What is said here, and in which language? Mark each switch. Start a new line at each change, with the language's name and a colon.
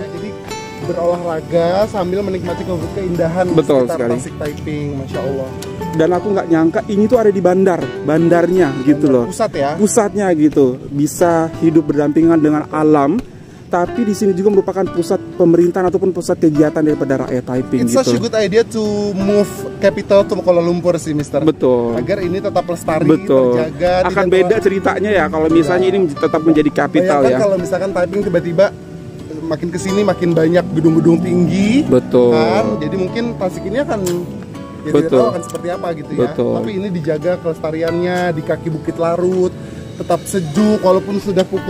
Indonesian: Jadi berolahraga sambil menikmati keindahan Betul sekitar sekali. Tasik Taiping, Masya Allah. Dan aku nggak nyangka ini tuh ada di bandarnya gitu loh. Pusat ya. Pusatnya gitu, bisa hidup berdampingan dengan alam. Tapi di sini juga merupakan pusat pemerintahan ataupun pusat kegiatan daripada rakyat Taiping.
English: It's such a good idea to move capital to Kuala Lumpur sih, Mister.
Indonesian: Betul. Agar ini tetap lestari, Betul. terjaga. Akan beda ceritanya ya kalau misalnya ini tetap menjadi kapital ya. Kalau misalkan Taiping tiba-tiba makin kesini makin banyak gedung-gedung tinggi. Betul. Kan? Jadi mungkin Tasik ini akan ya tidak tahu akan seperti apa gitu ya. Betul. Tapi ini dijaga kelestariannya di kaki Bukit Larut, tetap sejuk walaupun sudah